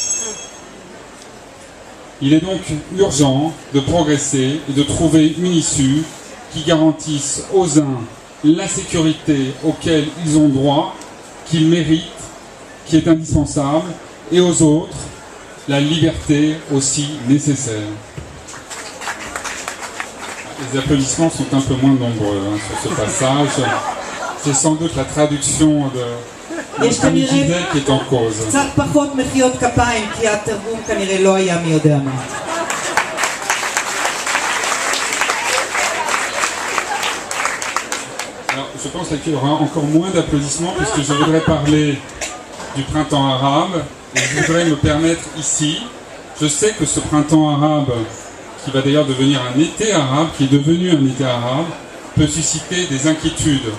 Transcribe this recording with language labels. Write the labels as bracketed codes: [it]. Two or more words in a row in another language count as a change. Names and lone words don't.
[fr] Il est donc urgent de progresser et de trouver une issue qui garantisse aux uns la sécurité auquel ils ont droit, qu'ils méritent, qui est indispensable, et aux autres la liberté aussi nécessaire. Les applaudissements sont un peu moins nombreux sur ce passage. C'est sans doute la traduction de Gisèle qui est en cause. [he] קצת פחות מחיאות כפיים, כי התרגום כנראה לא היה מי יודע מה. [fr] Alors, je pense qu'il y aura encore moins d'applaudissements puisque je voudrais parler du printemps arabe et je voudrais me permettre ici, je sais que ce printemps arabe, qui va d'ailleurs devenir un été arabe, qui est devenu un été arabe, peut susciter des inquiétudes.